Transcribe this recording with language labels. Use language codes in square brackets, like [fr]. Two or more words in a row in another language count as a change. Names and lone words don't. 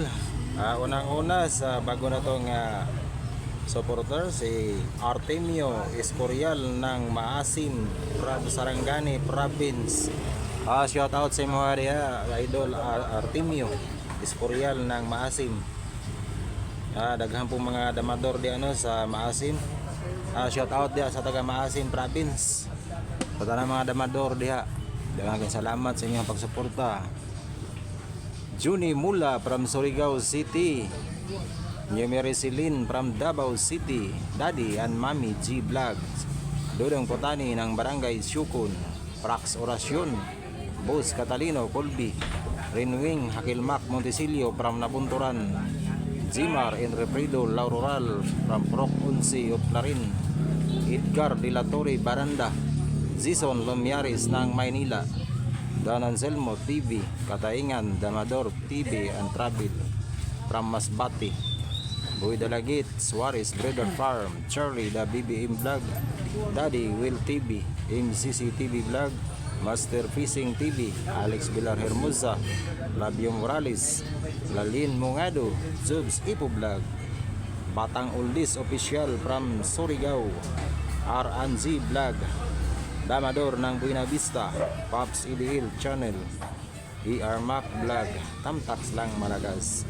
[ceb] Unang-una sa bago na tong supporter si Artemio Escorial ng Maasim, Sarangani Province. Shoutout sa mga idol Artemio Escorial ng Maasim. Daghan po mga damador di sa Maasim. Shoutout dia sa taga Maasim Province. Sa tanang mga damador diha. Daghang salamat sa inyong pagsuporta. Juni Mula from Surigao City, Numeri Silin from Davao City, Daddy and Mami G Vlogs, Dudong Potani ng Barangay Syukon, Prax Orasyon, Boss Catalino Colby, Rinwing Hakilmak Montesilio from Nabunturan, Jimar Enrepredo Lauroral from Proc 11 Uplarin, Edgar De La Torre Baranda, Zison Lomiaris ng Maynila, Dan Anselmo TV, Kataingan, Damador TV and Travel from Masbate, Boy Dalagit, Suarez Breeder Farm, Charlie the BBM Vlog, Daddy Will TV, MCC TV Vlog, Master Fishing TV, Alex Villar Hermosa, Labio Morales, Lalin Mungado, Zubs Ipo Vlog, Batang Oldies Official from Surigao, RNZ Vlog, Damador ng Buena Vista, Pops Idihil Channel, ER Mac Vlog, Tamtax lang Malagas.